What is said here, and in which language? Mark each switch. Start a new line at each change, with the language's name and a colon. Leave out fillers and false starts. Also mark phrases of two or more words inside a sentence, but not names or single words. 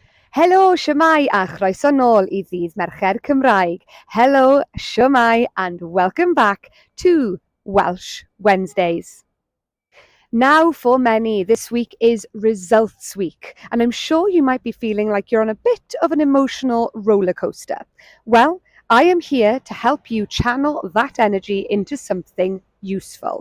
Welsh: Helo, shwmai, a chroeso nôl I ddydd Mercher Cymraeg.
English: Hello, shwmai, and welcome back to Welsh Wednesdays. Now, for many, this week is Results Week, and I'm sure you might be feeling like you're on a bit of an emotional roller coaster. Well, I am here to help you channel that energy into something useful.